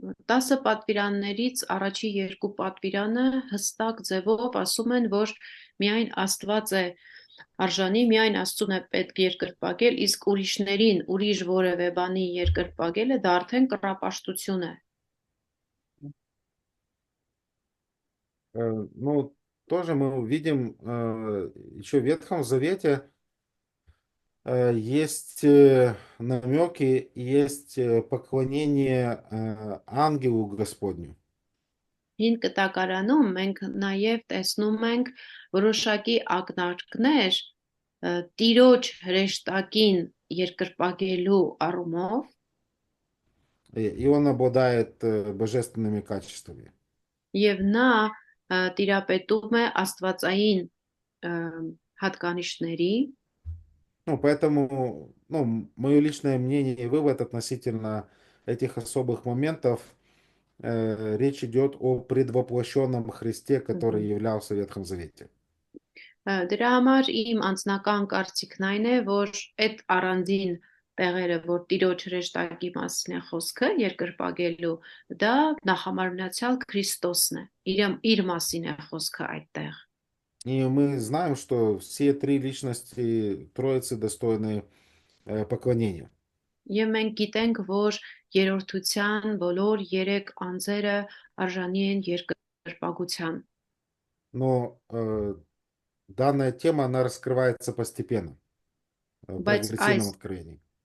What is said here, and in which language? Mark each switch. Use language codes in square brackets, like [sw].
[hy] 10 պատվիրաններից առաջի երկու պատվիրանը հստակ ձևով ասում են, որ միայն Աստված է արժանի, միայն Աստծուն է պետք երկրպագել, իսկ ուրիշներին, ուրիշ որևէ բանի երկրպագելը դա արդեն կռապաշտություն է։ [ru] Ну, тоже мы увидим еще в Ветхом Завете Есть намеки, есть поклонение ангелу Господню. [hy] Հին կտակարանում մենք նաև տեսնում ենք որոշակի ակնարկներ տիրոջ հրեշտակին երկրպագելու առումով [ru] И он обладает божественными качествами. [hy] եւ նա տիրապետում է աստվածային հատկանիշների [ru] Ну, поэтому, ну, мое личное мнение и вывод относительно этих особых моментов, речь идет о предвоплощенном Христе, который являлся в Ветхом Завете. [hy] Դրա համար իմ անձնական կարծիքն այն է, որ այդ առանձին տեղերը, որ տիրոջ հրեշտակի մասին է խոսքը երկրպագելու, դա նախամարմնացյալ Քրիստոսն է, իր մասին է խոսքը այդտեղ։ [ru] И мы знаем, что все три личности Троицы достойны поклонения. [hy] Եվ մենք գիտենք, որ երրորդության բոլոր երեք անձերը արժանի են երկրպագության։ [ru] Но данная тема, она раскрывается постепенно, в [hy] Բայց [ru] прогрессивном откровении.